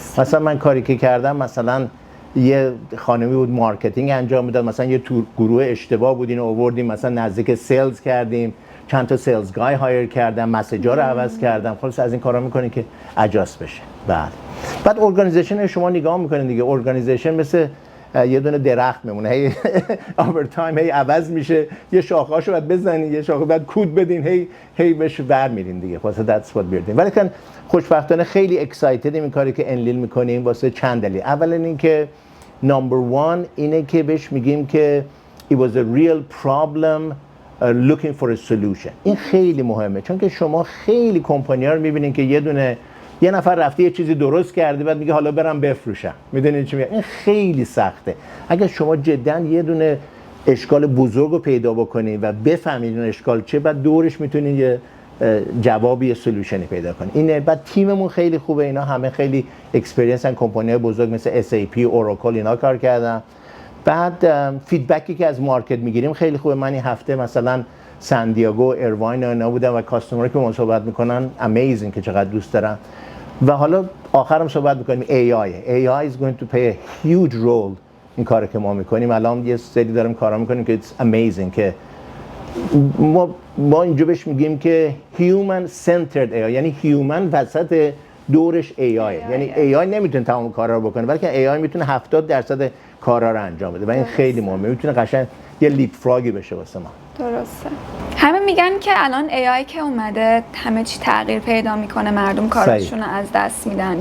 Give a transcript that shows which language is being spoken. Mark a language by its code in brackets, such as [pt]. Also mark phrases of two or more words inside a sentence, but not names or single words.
[fa] مثلا من کاری که کردم، مثلا یه خانمی بود مارکتینگ انجام میداد، مثلا یه گروه اشتباه بود اینو آوردیم مثلا نزدیک سیلز کردیم، چند تا [en] sales guy [fa] هایر کردم، مسیجا رو عوض کردم، خلاص از این کارا میکنین که اجاست بشه. بعد ارگانیزیشن شما نگاه میکنین دیگه، ارگانیزیشن مثل یه دونه درخت میمونه، هی [en] over time [fa] هی عوض میشه، یه شاخه‌اشو بعد بزنین، یه شاخه بعد کود بدین، هی بهش ور میرین دیگه. [en] واسه that's what we're doing. [fa] ولی که خوشبختانه خیلی اکسایتد این کاری که انلیل میکنیم واسه چند دلیل. اولا اینکه نمبر 1 اینه که بهش میگیم که [en] it was a real problem looking for a solution. [fa] این خیلی مهمه، چون که شما خیلی کمپانی‌ها رو میبینین که یه نفر رفته یه چیزی درست کرده بعد میگه حالا برم بفروشم. میدونین چی میگم؟ این خیلی سخته. اگه شما جدا یه دونه اشکال بزرگ رو پیدا بکنین و بفهمید اون اشکال چه، بعد دورش میتونین یه جوابی، یه سولوشنی پیدا کنین. اینه. بعد تیممون خیلی خوبه، اینا همه خیلی اکسپریانس ان، کمپانی‌های بزرگ مثل SAP، اوراکل اینا کار کردن. بعد فیدبکی که از مارکت میگیریم خیلی خوبه. من این هفته مثلا سان دیگو، ایرواین اینا بودم و کاستمر که ما صحبت میکنن امیزینگ که چقدر دوست دارن. و حالا آخرم صحبت میکنیم [en] AI is going to play a huge role [fa] این کاری که ما میکنیم. الان یه سری داریم کارا میکنیم که [en] it's amazing [fa] که ما اینجا بهش میگیم که [en] human centered AI، [fa] یعنی human وسط دورش AI. یعنی AI نمیتونه تمام کارا رو بکنه، بلکه AI میتونه 70% کارا رو انجام بده و این خیلی مهمه. میتونه قشنگ یه لیپ فراگی بشه واسه ما. درسته. همه میگن که الان AI که اومده همه چی تغییر پیدا میکنه، مردم کارشون رو از دست میدن.